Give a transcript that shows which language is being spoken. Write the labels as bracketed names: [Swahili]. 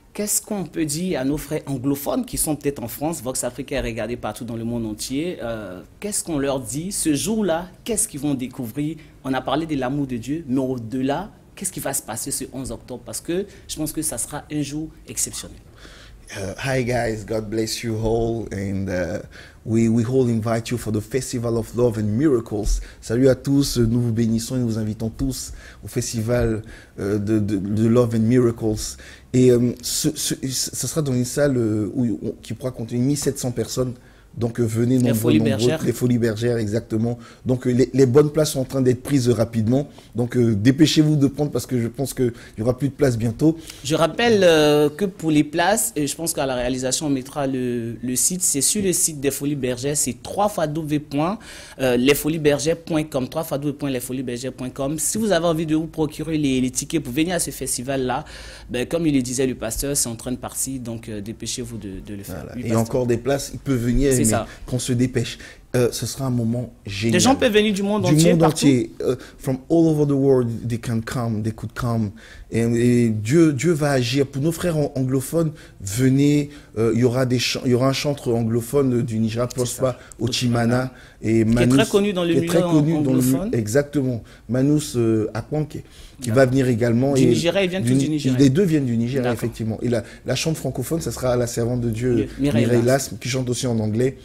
[French] Qu'est-ce qu'on peut dire à nos frères anglophones qui sont peut-être en France? Vox Africa est regardé partout dans le monde entier. Qu'est-ce qu'on leur dit ce jour-là? Qu'est-ce qu'ils vont découvrir? On a parlé de l'amour de Dieu, mais au-delà, qu'est-ce qui va se passer ce 11 octobre? Parce que je pense que ça sera un jour exceptionnel. [English] Hi guys, God bless you all, and we all invite you for the Festival of Love and Miracles. [French] Salut à tous, nous vous bénissons et nous vous invitons tous au Festival de Love and Miracles. Et ça sera dans une salle qui pourra contenir 1700 personnes. Donc venez nombreux, les Folies Bergères, exactement. Donc les bonnes places sont en train d'être prises rapidement. Donc dépêchez-vous de prendre parce que je pense qu'il n'y aura plus de place bientôt. Je rappelle que pour les places, et je pense qu'à la réalisation on mettra le site, c'est sur le site des Folies Bergères, c'est www.lesfoliesbergères.com, www.lesfoliesbergères.com. Si vous avez envie de vous procurer les tickets pour venir à ce festival-là, ben, comme il le disait le pasteur, c'est en train de partir, donc dépêchez-vous de le faire. Voilà. Et encore des places, il peut venir. Mais qu'on se dépêche. Ce sera un moment génial. Les gens peuvent venir du monde entier. [English] From all over the world, they could come. [French] Et Dieu va agir. Pour nos frères anglophones, venez. Il y aura un chanteur anglophone du Nigeria, Prosper Ochimana. Et Manus, qui est très connu dans le milieu anglophone. Exactement. Manus Akwanke, qui va venir également. Du Nigeria, ils viennent tous du Nigeria. Les deux viennent du Nigeria, effectivement. Et la chante francophone, ça sera la servante de Dieu, Mireille Lasme, qui chante aussi en anglais.